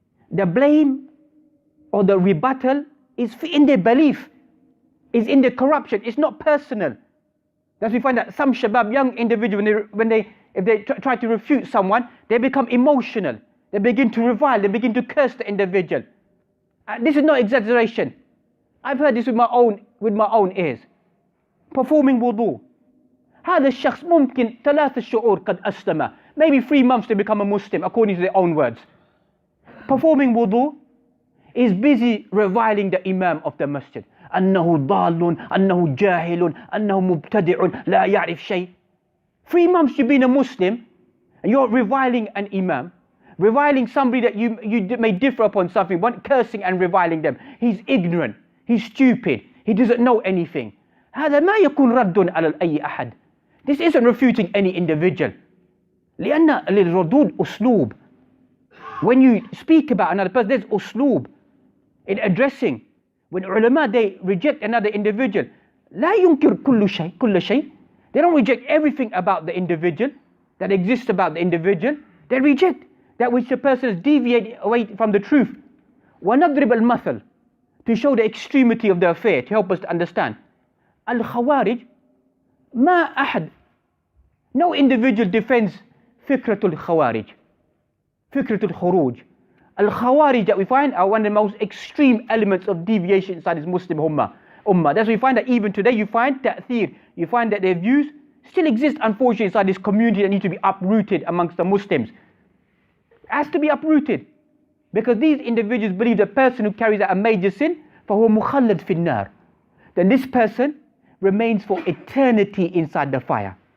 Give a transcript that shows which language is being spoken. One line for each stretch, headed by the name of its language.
English: The blame or the rebuttal is in their belief, is in the corruption. It's not personal. Thus we find that some shabab, young individuals, if they try to refute someone, they become emotional. They begin to revile. They begin to curse the individual. This is no exaggeration. I've heard this with my own ears. Performing wudu.
Arabic: هذا الشخص ممكن 3 شهور قد أسلم.
English: Maybe 3 months to become a Muslim, according to their own words. Performing wudu is busy reviling the Imam of the masjid.
Arabic: أنه ضال, أنه جاهل, أنه مبتدع, لا يعرف شيء.
English: 3 months you've been a Muslim, and you're reviling an Imam, reviling somebody that you may differ upon something, cursing and reviling them. He's ignorant, he's stupid, he doesn't know anything.
Arabic: هذا ما يكون رد على أي أحد.
English: This isn't refuting any individual.
Arabic: لأن للردود أسلوب.
English: When you speak about another person, there's أسلوب in addressing. When ulama, they reject another individual,
Arabic: لا ينكر كل شيء.
English: They don't reject everything about the individual that exists about the individual. They reject that which the person is deviating away from the truth.
Arabic: ونضرب المثل,
English: to show the extremity of the affair, to help us to understand.
Arabic: الخوارج ما أحد,
English: no individual defends
Arabic: فكرة الخوارج, فكرة الخروج.
English: Al-Khawarij that we find are one of the most extreme elements of deviation inside this Muslim ummah. That's why we find that even today you find ta'thir, you find that their views still exist unfortunately inside this community that need to be uprooted amongst the Muslims. It has to be uprooted, because these individuals believe the person who carries out a major sin,
Arabic: فَهُوَ مُخَلَّدْ فِي النَّارِ,
English: then this person remains for eternity inside the fire.